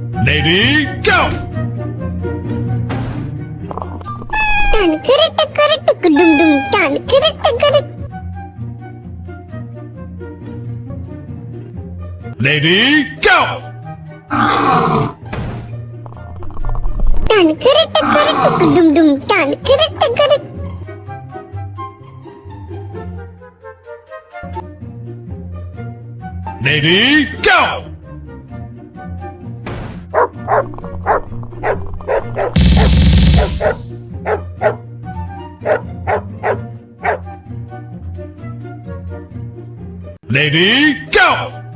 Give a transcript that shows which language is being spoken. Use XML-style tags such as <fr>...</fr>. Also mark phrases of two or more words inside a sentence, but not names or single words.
<en>Lady, go!</en> <tr>Tan kırık kırık dum dum tan kırık kırık.</tr> <en>Lady, go!</en> <tr>Tan kırık kırık dum dum tan kırık kırık.</tr> <en>Lady, go! Lady, go!</en>